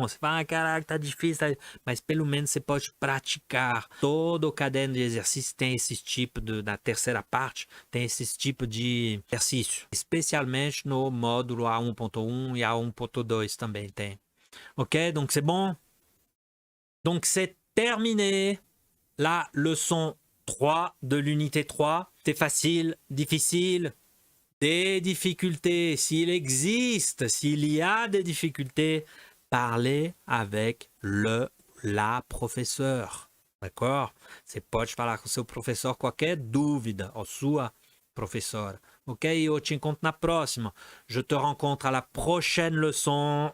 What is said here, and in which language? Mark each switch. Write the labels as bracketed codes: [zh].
[pt] Você fala, ah, caraca, tá difícil. Tá... Mas pelo menos você pode praticar. Todo o caderno de exercício tem esse tipo na terceira parte, tem esse tipo de exercício. Especialmente no módulo A1.1 e A1.2 também tem. [fr] Ok? Donc c'est bon? Donc c'est terminé la leçon 3 de l'unité 3. C'est facile, difficile, des difficultés. S'il existe, s'il y a des difficultés, parlez avec la professeur. D'accord? [pt] Você pode falar com seu professor qualquer dúvida, ou sua professora. Ok? Eu te encontro na próxima. [fr] Je te rencontre à la prochaine leçon.